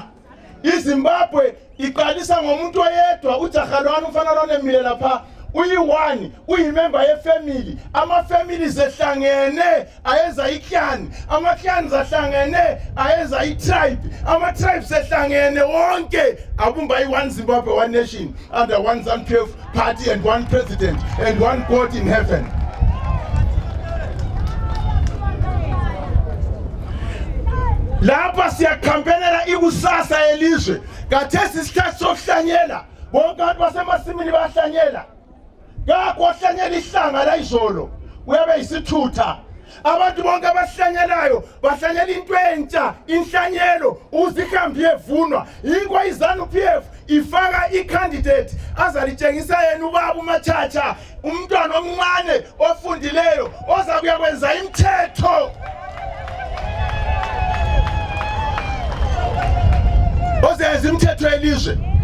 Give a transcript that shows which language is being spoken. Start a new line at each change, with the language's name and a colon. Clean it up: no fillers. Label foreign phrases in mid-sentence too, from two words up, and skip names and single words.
North Ndebele: iZimbabwe iqalisa ngomuntu oyedwa uJagalwane umfana lonemile lapha uyi-1 uyimember yefamily ama-families ehlangene ayenza iklani ama-clans ahlangene ayenza i-tribe ama-tribes ehlangene wonke abumba i-1 Zimbabwe,
English: 1 nation under 1 ZANU-PF party and 1 president and 1 God in heaven.
North Ndebele: Lapha siyakhampenela ikusasa yelizwe kathesi isikhathi sokuhlanyela bonke abantu basemasimini bayahlanyela ngakho wahlanyela ihlanga la izolo uyabe yisithutha abantu bonke abahlanyelayo bahlanyela into entsha inhlanyelo uzihambi yevunwa yikho iZANU-PF ifaka i-candidate azalitshengisa yena ubaba uMachacha umntwana omncane ofundileyo oza kuyakwenza imithetho ozenza imithetho yelizwe.